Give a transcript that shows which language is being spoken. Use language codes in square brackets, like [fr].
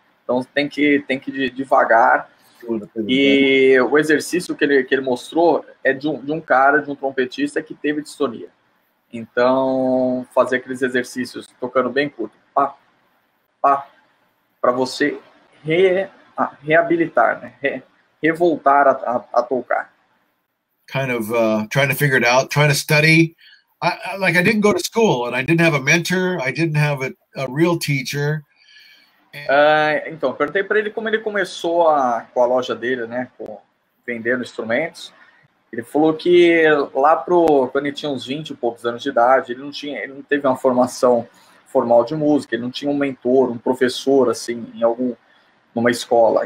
[pt] Então tem que ir devagar. E o exercício que ele mostrou é de um cara, de um trompetista que teve distonia. Então, fazer aqueles exercícios tocando bem curto, pá, pá, para você reabilitar, né? Revoltar a tocar. [en] Kind of trying to figure it out, trying to study. I didn't go to school, and I didn't have a mentor. I didn't have a real teacher. [pt] Então, perguntei para ele como ele começou com a loja dele, né? Vendendo instrumentos. Ele falou que lá quando ele tinha uns 20 e poucos anos de idade, ele não teve uma formação formal de música, ele não tinha um mentor, um professor, assim, numa escola.